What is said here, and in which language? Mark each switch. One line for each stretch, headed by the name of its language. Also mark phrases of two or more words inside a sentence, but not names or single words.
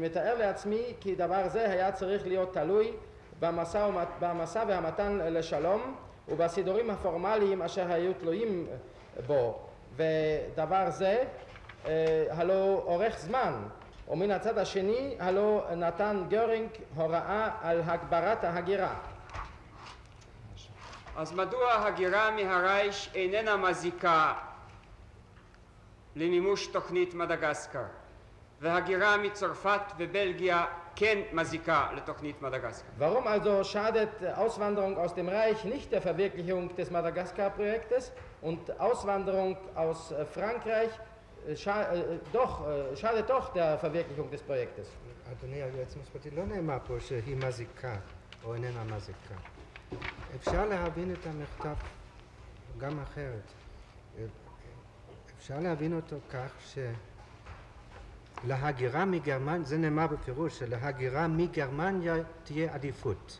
Hebrew: מתאר לעצמי כי דבר זה היה צריך להיות תלוי במשא והמתן לשלום ובסידורים הפורמליים אשר היו תלויים בו, ודבר זה הלא אורך זמן, ומן הצד השני הלא נתן גורינג הוראה על הגברת ההגירה. אז מדוע הגירה מהרייש איננה מזיקה למימוש תוכנית מדגסקר, והגירה מצרפת ובלגיה כן מזיקה לתוכנית מדגסקר?
German: Warum also schadet Auswanderung aus dem Reich nicht der Verwirklichung des Madagaskar-Projektes und Auswanderung aus Frankreich schadet doch der Verwirklichung des Projektes?
Hebrew: אדוני היועץ המשפטי, לא נאמר פה שהיא מזיקה או איננה מזיקה. אפשר להבין את המכתב גם אחרת. אפשר להבין אותו כך שלהגירה מגרמניה, זה נאמר בפירוש, שלהגירה מגרמניה תהיה עדיפות.